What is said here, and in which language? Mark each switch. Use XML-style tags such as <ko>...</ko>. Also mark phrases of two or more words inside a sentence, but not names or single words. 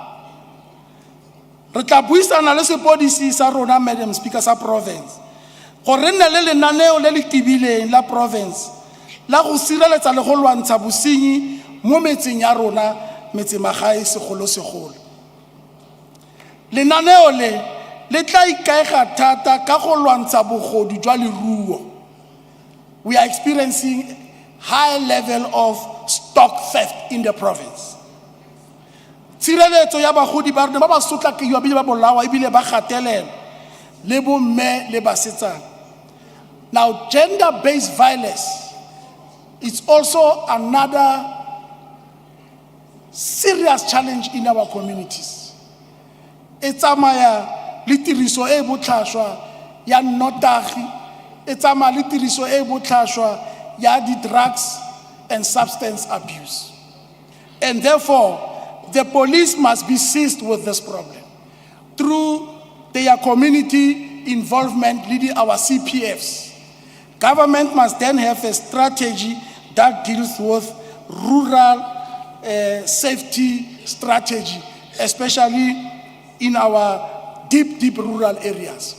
<tn>Re tla buisana le sepodisi sa rona,</tn> <en>Madam Speaker,</en> <tn>sa province, gore nne le lenaneo le le tibileng la province la go sireletsa le go lwantsha bosenyi mo metseng ya rona, metsemagae segolo-segolo. Lenaneo le tla ikaega thata ka go lwantsha bogodu jwa leruo.</tn> <en>We are experiencing high level of stock theft in the province.</en> <tn>Tshireletso ya bagodi ba rona ba ba sotlakaiwa ebile ba bolawa ebile ba gatelelwa le bomme le basetsana.</tn> <en>Now, gender-based violence is also another serious challenge in our communities.</en> <tn>E tsamaya le tiriso e botlhaswa ya nnotagi, e tsamaya le tiriso e botlhaswa ya di-</tn> <en>drugs and substance abuse. And therefore, the police must be seized with this problem through their community involvement, leading our CPFs. Government must then have a strategy that deals with rural safety strategy, especially in our deep rural areas.</en>